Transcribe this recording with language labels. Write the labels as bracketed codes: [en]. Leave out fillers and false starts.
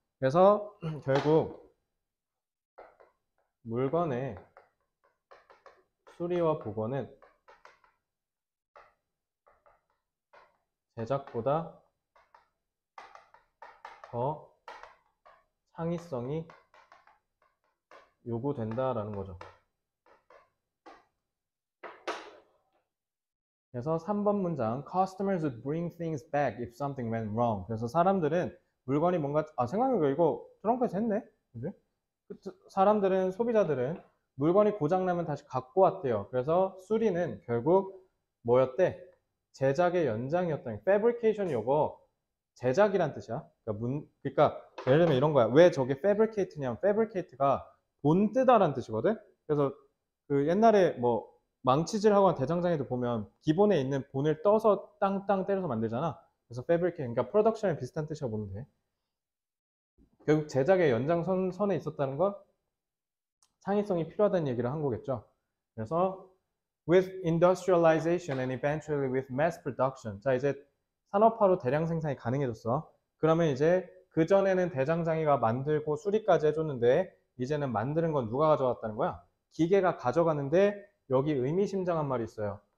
[ko] 그래서 결국 물건의 수리와 복원은 제작보다 더 창의성이 요구된다라는 거죠. 그래서 3번 문장 [en] Customers would bring things back if something went wrong. [ko] 그래서 사람들은 물건이 뭔가 생각해보니까 이거 트렁크에서 했네? 그지? 사람들은 소비자들은 물건이 고장나면 다시 갖고 왔대요. 그래서 수리는 결국 뭐였대? 제작의 연장이었다. fabrication이 이거 제작이란 뜻이야. 그러니까 예를 들면 이런 거야. 왜 저게 fabricate냐면 fabricate가 본뜨다라는 뜻이거든. 그래서 그 옛날에 뭐 망치질하거나 대장장이도 보면 기본에 있는 본을 떠서 땅땅 때려서 만들잖아. 그래서 fabricate, 그러니까 프로덕션에 비슷한 뜻이라고 보면 돼. 결국 제작의 연장선에 있었다는 건 창의성이 필요하다는 얘기를 한 거겠죠. [en] 그래서 with industrialization and eventually with mass production. [ko] 자, 이제 산업화로 대량 생산이 가능해졌어. 그러면 이제 그전에는 대장장이가 만들고 수리까지 해줬는데 이제는 만드는 건 누가 가져갔다는 거야? 기계가 가져가는데 여기 의미심장한 말이 있어요.